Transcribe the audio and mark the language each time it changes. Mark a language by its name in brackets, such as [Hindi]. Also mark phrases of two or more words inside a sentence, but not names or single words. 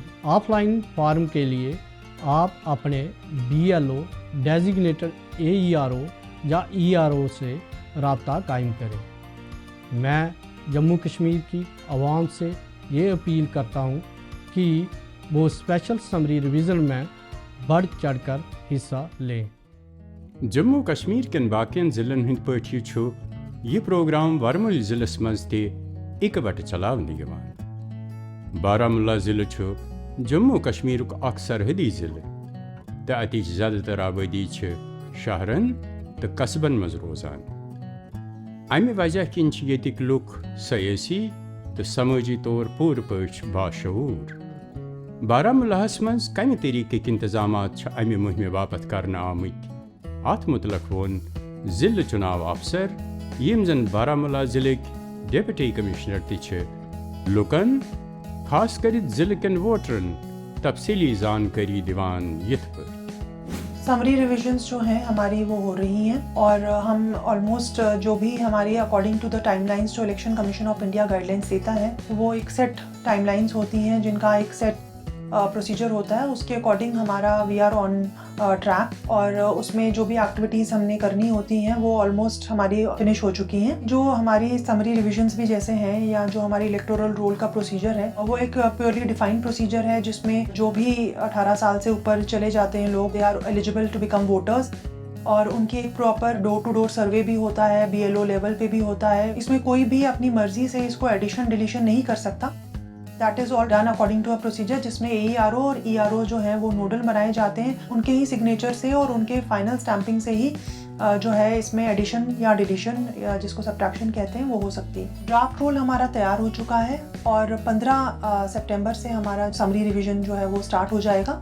[English] offline form [Hindi] के लिए आप अपने BLO डेजिग्नेटेड AERO या ERO से रब्ता कायम करें. मैं जम्मू कश्मीर की आवाम से ये अपील करता हूँ कि वो [English] special summary revision [Hindi] में बढ़ चढ़कर हिस्सा लें. [Kashmiri] जम्मू कश्मीर कन बाकियन जिलन हंद पठी छु यह प्रोग्राम वरमुल जिलस मज ते इकवट चलावने यवान. बारामुल्ला जिले छु जम्मू कश्मीर अख सरहदी जिले तो अतिच ज़्यादातर आबादी शहरन तो कस्बन मज रोजान. अमि वजह किन येतिक लुक सयासी तो समाजी तौर पूर पच बाशऊर. बारामुल्लाहस मज कम तरीक़िक इंतजामात अमि मुहिम बापत करना आमत. अत मुतलक वोन जिले चुनाव अफसर यम जन बारामुल्ला जिलेक [English] deputy commissioner [Kashmiri] ति लुकन खास कर जिले कन वोटरन तफसीली जानकारी दिवान यथ पर. [English] summary revisions [Hindi] जो हैं हमारी वो हो रही हैं, और हम ऑलमोस्ट जो भी हमारी [English] according to the timelines [Hindi] जो इलेक्शन कमीशन ऑफ इंडिया गाइडलाइंस देता है वो एक [English] set timelines [Hindi] होती हैं जिनका एक [English] set procedure [Hindi] होता है. उसके अकॉर्डिंग हमारा [English] we are on track, [Hindi] और उसमें जो भी एक्टिविटीज़ हमने करनी होती हैं वो ऑलमोस्ट हमारी फिनिश हो चुकी हैं. जो हमारी [English] summary revisions [Hindi] भी जैसे हैं या जो हमारी [English] electoral roll [Hindi] का प्रोसीजर है वो एक [English] purely defined procedure [Hindi] है, जिसमें जो भी 18 साल से ऊपर चले जाते हैं लोग, [English] they are eligible to become voters, [Hindi] और उनकी एक [English] proper door to door survey [Hindi] भी होता है, [English] BLO level [Hindi] पे भी होता है. इसमें कोई भी अपनी मर्जी से इसको [English] addition deletion [Hindi] नहीं कर सकता. [English] that is all done according to a procedure, [Hindi] जिसमें AERO और ERO जो है वो नोडल बनाए जाते हैं. उनके ही सिग्नेचर से और उनके [English] final stamping [Hindi] से ही जो है इसमें एडिशन या डिलीशन या जिसको सब्ट्रैक्शन कहते हैं वो हो सकती है. [English] draft roll [Hindi] हमारा तैयार हो चुका है, और 15 सितंबर से हमारा [English] summary revision [Hindi] जो है वो स्टार्ट हो जाएगा.